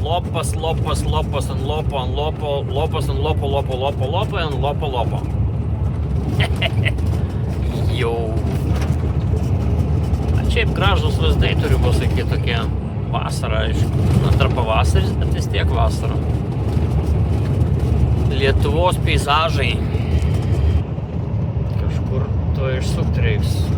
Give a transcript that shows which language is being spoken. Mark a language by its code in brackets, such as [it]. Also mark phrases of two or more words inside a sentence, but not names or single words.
[lt] lopas, lopas, lopas, ant lopo, ant lopo, lopas, ant lopo, lopo, lopo, lopo, ant lopo, lopo. Jau. Šiaip gražus vaizdai turiu pasakyti tokie. Vasara, aišku. Na, tarp pavasaris, bet vis tiek vasara. Lietuvos peizažai. Kažkur to išsukti reiks.